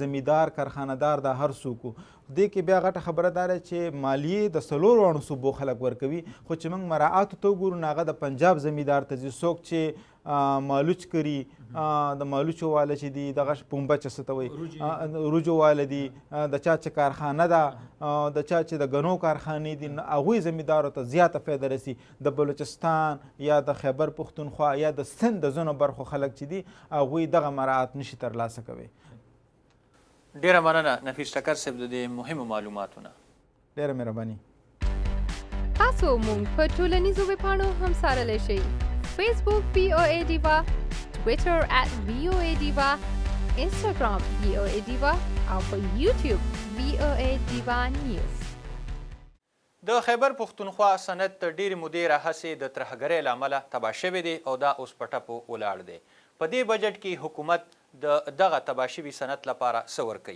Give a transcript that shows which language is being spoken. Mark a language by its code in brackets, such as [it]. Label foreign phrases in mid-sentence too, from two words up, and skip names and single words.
[ps] زمیندار کارخانهدار دا هر څوک دې کې بیا غټه خبره داره چې مالیې د 4 صوبو خلک ورکوي خو چې موږ مراعاتو ته وګورو نو هغه د پنجاب زمیندار ته ځي څوک چې مالوچ کری د مالوچو واله چې دي دغه پنبه چې څه ته وایي روجو واله دي د چا چې کارخانه ده د چا چې د ګنو کارخانې دي هغوی زمیندارو ته زیاته فایده رسي د بلوچستان یا د خیبر پښتونخوا یا د سند د ځینو برخو خلک چې دي هغوی دغه مراعات نشي ترلاسه کوي. ډېره مننه نفیس ټکر صاحب د دې مهمو معلوماتونه. ډېره مهرباني. تاسو مونږ په ټولنیزو ویبپاڼو همسارلی شئ Facebook VOA Diva, Twitter @VOA Diva, Instagram VOA Diva او په YouTube VOA Diva News. د خیبر پښتونخوا صنعت تر ډېرې مودې راهیسې د ترهګرۍ له امله تباه شوی دی او دا اوس په ټپو ولاړ دی. په دې بجټ کې حکومت د دغه تباه شوي صنعت لپاره څه ورکوي؟